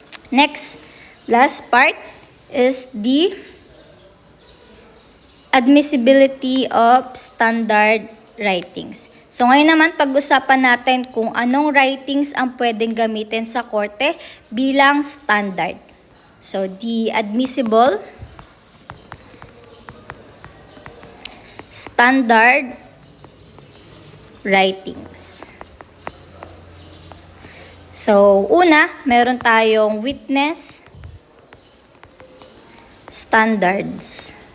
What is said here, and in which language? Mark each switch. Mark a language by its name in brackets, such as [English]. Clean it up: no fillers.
[English] Next, last part is the admissibility of standard writings. [Filipino] So, ngayon naman, pag-usapan natin kung anong writings ang pwedeng gamitin sa korte bilang standard. [English] So, the admissible standard writings. [Filipino] So, una, meron tayong witness standards.